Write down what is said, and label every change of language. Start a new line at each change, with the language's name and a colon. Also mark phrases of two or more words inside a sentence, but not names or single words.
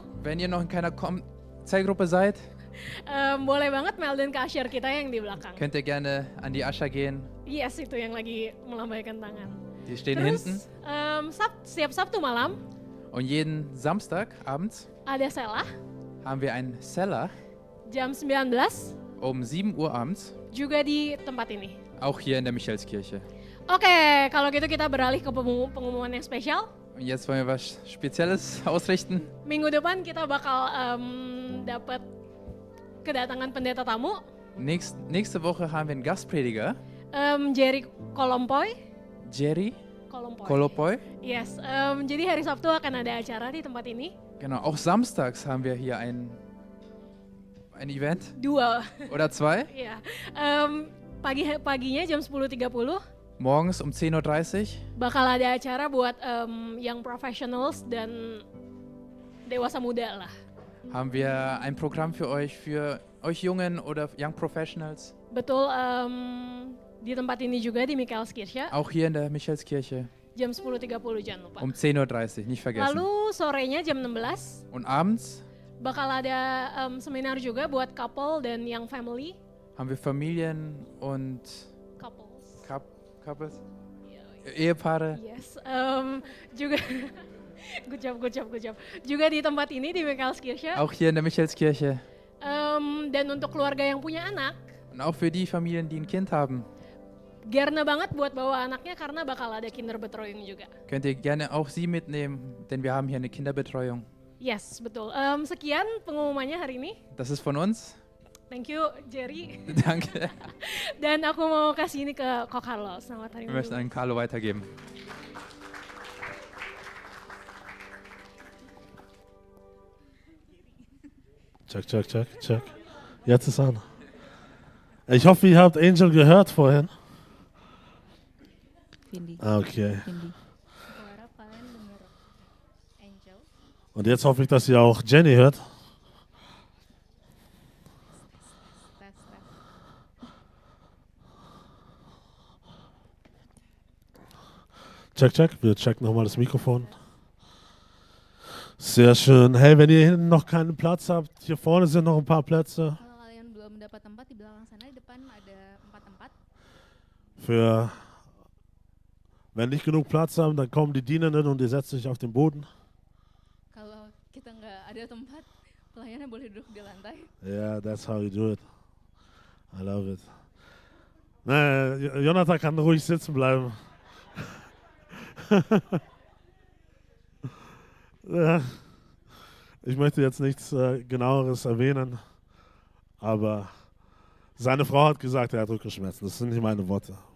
German: Und wenn ihr noch in keiner Zellgruppe seid,
Indonesian: boleh banget melden ke usher kita yang di belakang.
German: könnt ihr gerne an die Ascha gehen.
Indonesian: Yes, itu yang lagi melambaikan tangan.
German: Die stehen hinten.
Indonesian: Setiap Sabtu malam
German: Und jeden Samstag abends
Indonesian: ada selah
German: haben wir einen Cellar
Indonesian: jam 19
German: um 7 Uhr abends.
Indonesian: juga di tempat ini.
German: Auch hier in der Michaelskirche.
Indonesian: Oke, kalau gitu kita beralih ke pengumuman yang spesial.
German: Und jetzt wollen wir was Spezielles ausrichten.
Indonesian: Minggu depan kita bakal dapat kedatangan pendeta tamu,
German: Nächste Woche haben wir einen Gastprediger, Jerry Kolompoy. Jerry Kolompoy. Kolopoy.
Indonesian: Yes, jadi hari Sabtu akan ada acara di tempat ini.
German: Genau, auch samstags haben wir hier ein Event 2. oder 2.
Indonesian: Iya. Paginya jam 10.30
German: Morgens um 10.30 Uhr
Indonesian: bakal ada acara buat
English: young professionals
Indonesian: dan dewasa muda lah.
German: haben wir ein Programm für euch Jungen oder
English: Young Professionals.
Indonesian: Betul, di tempat ini juga di Michaelskirche
German: Auch hier in der Michaelskirche
Indonesian: jam 10.30 jangan lupa.
German: um 10.30 Uhr, nicht vergessen.
Indonesian: Lalu sorenya jam 16
German: Und abends
Indonesian: bakal ada seminar juga buat couple dan
English: young family.
German: haben wir Familien und Couples. Couples, Ehepaare.
Indonesian: Yes, juga
English: good job.
Indonesian: Juga di tempat ini di Michaelskirche.
German: Auch hier in der Michaelskirche.
Indonesian: Dan untuk keluarga yang punya anak,
German: Und auch für die Familien, die ein Kind haben,
Indonesian: gerne banget buat bawa anaknya karena bakal ada Kinderbetreuung juga.
German: könnt ihr gerne auch sie mitnehmen, denn wir haben hier eine Kinderbetreuung.
Indonesian: Yes, betul. Sekian pengumumannya hari ini.
German: Das ist von uns.
English: Thank you, Jerry.
German: Danke.
Indonesian: Dan aku mau kasih ini ke Ko Carlo. Selamat hari
German: Wir möchten
Indonesian: Minggu.
German: an Carlo weitergeben. Check. Jetzt ist an. Ich hoffe, ihr habt Angel gehört vorhin. Vindi. Okay. Vindi.
Indonesian: Aku harap kalian denger Angel.
German: Und jetzt hoffe ich, dass ihr auch Jenny hört.
Indonesian: Tes. Check.
German: Wir checken nochmal das Mikrofon. Sehr schön. Hey, wenn ihr hinten noch keinen Platz habt, hier vorne sind noch ein paar Plätze.
Indonesian: Kalau kalian belum dapat tempat, di belakang sana di depan ada 4 tempat.
German: Für wenn nicht genug Platz haben, dann kommen die Dienenden und ihr setzt euch auf den Boden.
Indonesian: Kalau kita nggak ada tempat, pelayannya boleh duduk di lantai.
English: Yeah, that's how you do it. I love it.
German: Nee, Jonathan kann ruhig sitzen bleiben. Ja, ich möchte jetzt nichts Genaueres erwähnen, aber seine Frau hat gesagt, er hat Rückenschmerzen. Das sind nicht meine Worte.